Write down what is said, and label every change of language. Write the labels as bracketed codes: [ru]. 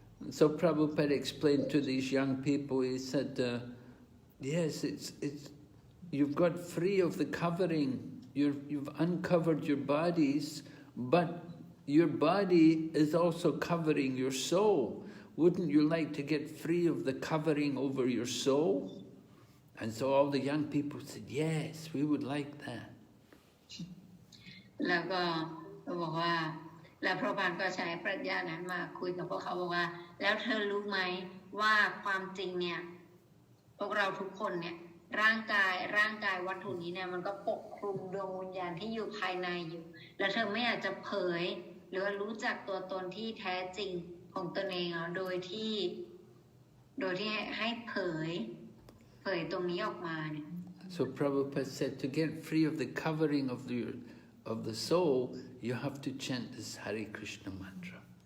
[en] So Prabhupada explained to these young people, he said, yes, you've got free of the covering, you've uncovered your bodies, but your body is also covering your soul. Wouldn't you like to get free of the covering over your soul? And so all the young people said, yes, we would like that. [th] แล้วก็บอกว่าแล้วพระพานก็ใช้ปรัชญานั้นมาคุยกับพวกเขาบอกว่าแล้วเธอรู้ไหมว่าความจริงเนี่ยพวกเราทุกคนเนี่ยร่างกายวัตถุนี้เนี่ยมันก็ปกคลุมดวงวิญญาณที่อยู่ภายในอยู่แล้วเธอไม่อยากจะเผยหรือว่ารู้จักตัวตนที่แท้จริงของตนเองโดยที่ให้เผยตรงนี้ออกมาเนี่ย [en] So Prabhupada said to get free of the covering of the soul, you have to chant this Hare Krishna mantra.